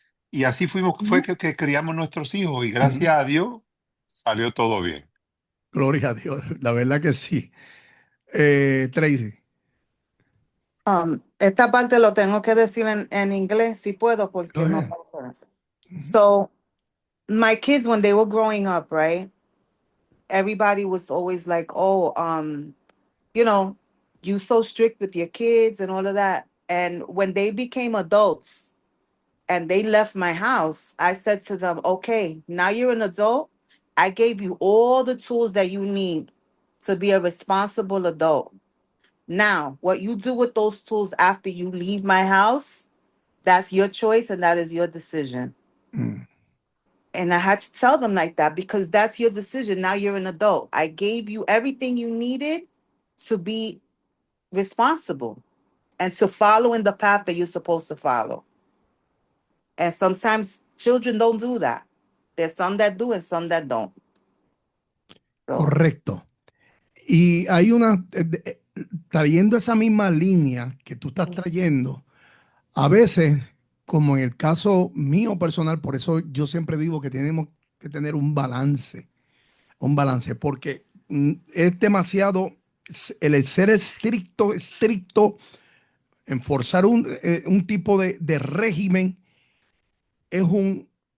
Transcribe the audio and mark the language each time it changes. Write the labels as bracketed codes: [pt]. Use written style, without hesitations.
[es] Y así fue que criamos nuestros hijos y gracias a Dios salió todo bien. Gloria a Dios, la verdad que sí. Tracy. Esta parte lo tengo que decir en inglés si puedo porque [en] Go [es] no. [en] ahead. So, my kids, when they were growing up, right? Everybody was always like, oh, you know, you so strict with your kids and all of that. And when they became adults and they left my house, I said to them, okay, now you're an adult. I gave you all the tools that you need to be a responsible adult. Now, what you do with those tools after you leave my house, that's your choice and that is your decision. And I had to tell them like that because that's your decision. Now you're an adult. I gave you everything you needed to be responsible and to follow in the path that you're supposed to follow. And sometimes children don't do that. There's some that do and some that don't. So, [es] Correcto. Y hay una, trayendo esa misma línea que tú estás trayendo, a veces, como en el caso mío personal, por eso yo siempre digo que tenemos que tener un balance, porque es demasiado, el ser estricto, enforzar un tipo de régimen es un,